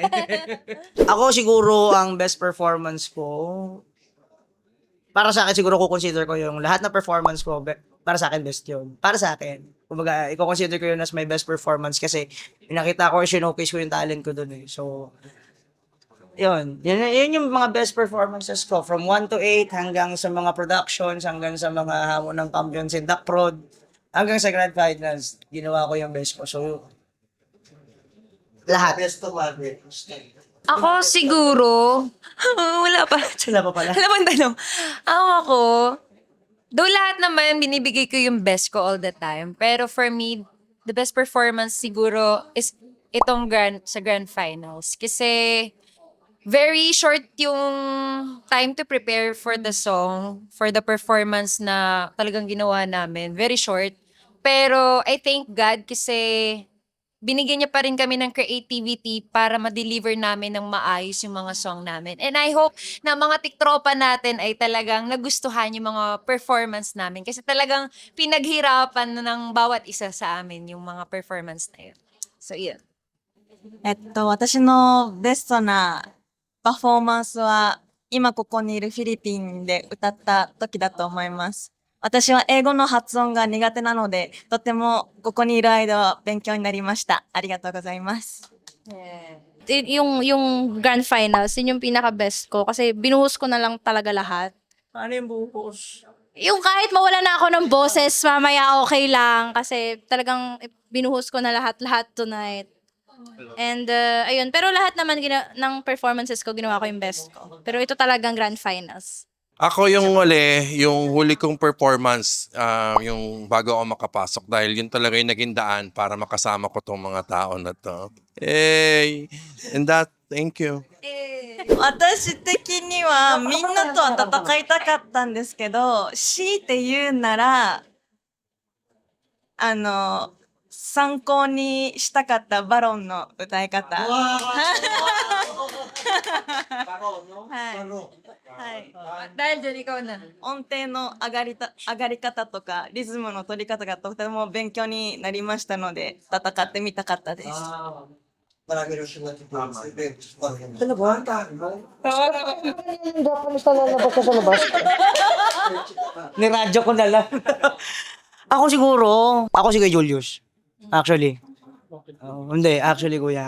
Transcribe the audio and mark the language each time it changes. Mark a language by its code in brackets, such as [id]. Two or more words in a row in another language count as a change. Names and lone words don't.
[tl] Ako siguro ang [en] best performance [tl] ko, para sa akin siguro consider ko yung lahat na performance ko, para sa akin best yun. Para sa akin. Kumbaga, i-consider ko yun [en] as my best performance [tl] kasi pinakita ko, showcase ko yung talent ko dun eh. So, yun yung mga [en] best performances [tl] ko. [en] From 1 to 8 [tl] hanggang sa mga productions, hanggang sa mga hamon ng [en] champions in Duck Prod, [tl] hanggang sa [en] grand finals, [tl] ginawa ko yung best ko. So, lahat. Ako siguro, wala pa. Sila pa pala. Wala pang tanong. Ako, though lahat naman binibigay ko yung best ko [en] all the time, [tl] pero [en] for me, the best performance [tl] siguro is itong sa [en] grand finals. [tl] Kasi [en] very short [tl] yung [en] time to prepare for the song, for the performance [tl] na talagang ginawa namin. [en] Very short. [tl] Pero [en] I thank God [tl] kasi binigyan niya pa rin kami ng creativity para ma-deliver namin ng maayos yung mga song namin. [en] And I hope [tl] na mga tiktropa natin ay talagang nagustuhan yung mga performance namin. Kasi talagang pinaghirapan ng bawat isa sa amin yung mga performance na yun. So, yun. [ja] 私のベストなパフォーマンスは今ここにいるフィリピンで歌った時だと思います。私は英語の発音が苦手なので、とてもここにいる間は勉強になりました。ありがとうございます。 [tl] Yung [en] grand finals, [tl] yun yung pinaka-best ko kasi binuhos ko na lang talaga lahat. Ano yung buhos? Yung kahit mawala na ako ng boses, mamaya okay lang kasi talagang binuhos ko na lahat tonight. And ayun, pero lahat naman ng performances ko, ginawa ko yung best ko. Pero ito talagang [en] grand finals. [tl] Ako yung huli kong performance, yung bago ako makapasok dahil yun talaga yung naging daan para makasama ko tong mga tao na to. [en] Hey! And thank you. [ja] 私的にはみんなとは戦いたかったんですけど、強いて言うなら、参考にしたかったバロンの歌い方。はい。 [tl] Dahil dyan, ikaw na. [ja] 音程の上がり方とかリズムの取り方がとても勉強になりましたので戦ってみたかったです。 [tl] Marami rin sila Ano ba? Japanese na lalabas ka sa labas. Niradyo ko na lang. Ako si Kuya Julius. Actually. Hindi, actually kuya.